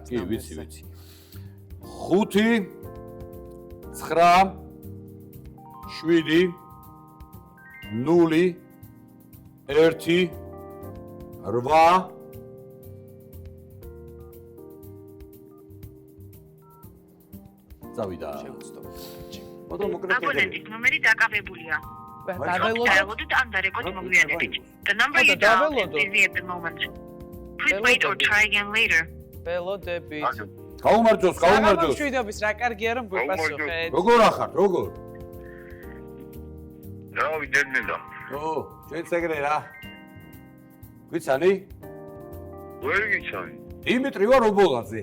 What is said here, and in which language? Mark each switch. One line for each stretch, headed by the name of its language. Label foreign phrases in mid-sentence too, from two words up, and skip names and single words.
Georgian: კი, ვიცი. 5 9 7 0 1 8 წავიდა. მოდი მოკლედ აბონენტის ნომერი დაკავებულია. დაველოდოთ. დაველოდოთ ან დარეკოთ მოგვიანებით.
English: The number you dialed is busy at the moment. Please wait or try again later.
Georgian: ველოდებით. გაუმარჯოს. შვიდობის რა კარგია რომ გვიპასუხეთ. როგორ ახართ, როგორ? რა ვიდენდა? ჩვენც ეგრე რა. გვიცანი? ვერ გიცანი. დიმიტრი ვარ ობოლაძე.